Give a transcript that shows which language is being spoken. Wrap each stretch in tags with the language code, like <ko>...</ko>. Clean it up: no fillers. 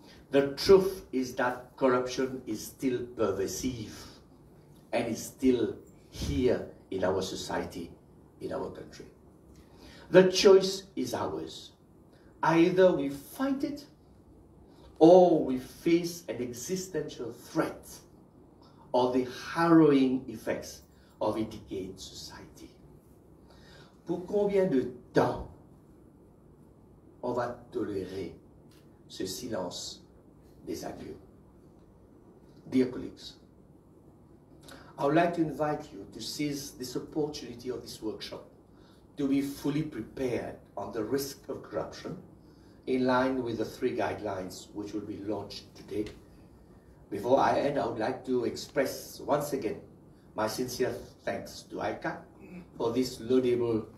<en>The truth is that corruption is still pervasive and is still here in our society, in our country. The choice is ours. Either we fight it or we face an existential threat or the harrowing effects of a decayed society.</en> <fr>Pour combien de temps on va tolérer ce silence des adieux?</fr> <en>Dear colleagues, I would like to invite you to seize this opportunity of this workshop to be fully prepared on the risk of corruption in line with the 3 guidelines which will be launched today. Before I end, I would like to express once again my sincere thanks to ICAC for this laudable</en>